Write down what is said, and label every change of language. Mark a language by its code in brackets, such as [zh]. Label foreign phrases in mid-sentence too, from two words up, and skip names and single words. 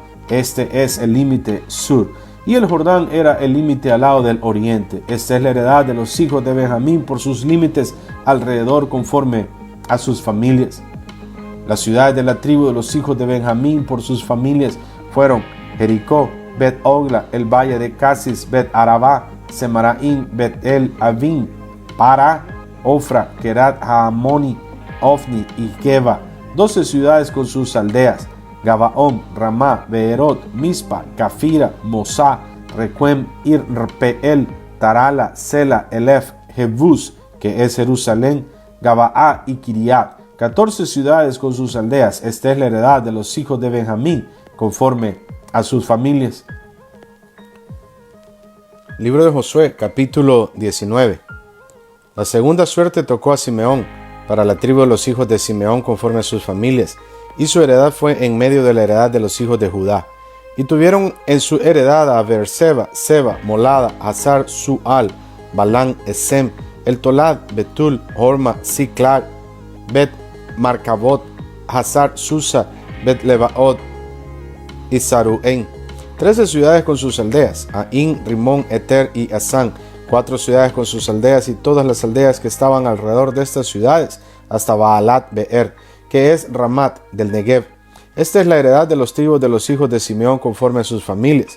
[es] Este es el límite sur, y el Jordán era el límite al lado del oriente. Esta es la heredad de los hijos de Benjamín por sus límites alrededor conforme a sus familias. Las ciudades de la tribu de los hijos de Benjamín por sus familias fueron Jericó, Bet-Ogla, el valle de Casis, Bet-Arabá, Semaraín, Bet-El-Avim, Para, Ofra, Kerat Haamoni, Ofni y Geba, 12 ciudades con sus aldeas: Gabaón, Ramá, Beerot, Mispa, Cafira, Mosá, Requem, Irpeel, Tarala, Sela, Elef, Jebús, que es Jerusalén, Gabaá y Kiriat, 14 ciudades con sus aldeas. Esta es la heredad de los hijos de Benjamín conforme a sus familias. Libro de Josué, capítulo 19. La segunda suerte tocó a Simeón, para la tribu de los hijos de Simeón conforme a sus familias, y su heredad fue en medio de la heredad de los hijos de Judá. Y tuvieron en su heredad a Beerseba, Seba, Molada, Hazar, Sual, Balán, Esem, El Tolad, Betul, Horma, Siclag, Bet Marcabot, Hazar, Susa, Bet Lebaot y Saruén. 13 ciudades con sus aldeas: Ain, Rimón, Eter y Asán. 4 ciudades con sus aldeas y todas las aldeas que estaban alrededor de estas ciudades, hasta Baalat Beer, que es Ramat del Negev. Esta es la heredad de los tribus de los hijos de Simeón conforme a sus familias.